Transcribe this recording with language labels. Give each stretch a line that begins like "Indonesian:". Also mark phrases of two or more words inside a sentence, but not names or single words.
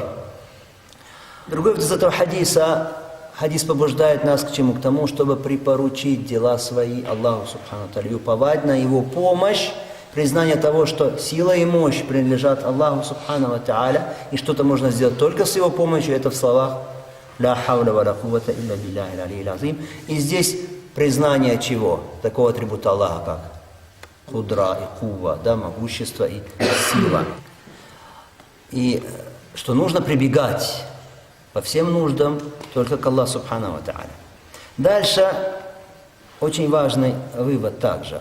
Russian: Другой из этого хадиса. Хадис побуждает нас к чему? К тому, чтобы припоручить дела свои Аллаху
Arabic: سبحانه وتعالى,
Russian: уповать на Его помощь, признание того, что сила и мощь принадлежат Аллаху
Arabic: سبحانه وتعالى,
Russian: и что-то можно сделать только с Его помощью, это в словах
Arabic: «لا حول ولا قوة إلا بالله العلي العظيم».
Russian: И здесь признание чего? Такого атрибута Аллаха, как кудра и кува, да, могущество и сила. И что нужно прибегать по всем нуждам только к Аллаху
Arabic: سبحانه وتعالى.
Russian: Дальше очень важный вывод также.